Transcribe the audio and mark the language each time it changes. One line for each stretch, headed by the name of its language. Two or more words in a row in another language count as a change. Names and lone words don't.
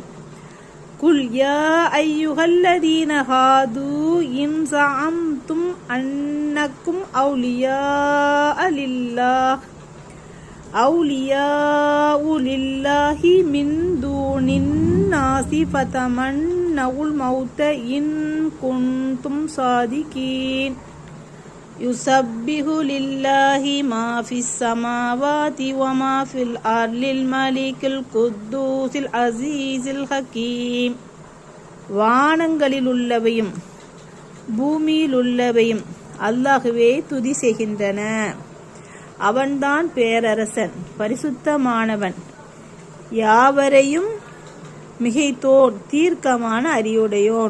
Arabic: قل يا أيها الذين هادوا إن زعمتم أنكم أولياء لله من دون الناس فتمنوا الموت إن كنتم صادقين. يسبح لله ما في السماوات وما في الأرض الملك القدوس العزيز الحكيم.
Tamil: வானங்களில் உள்ளவையும் பூமியில் உள்ளவையும் அல்லாஹ்வே துதி செய்கின்றன. அவன்தான் பேரரசன், பரிசுத்தமானவன், யாவரையும் மிகைத்தோன், தீர்க்கமான அறிவுடையோன்.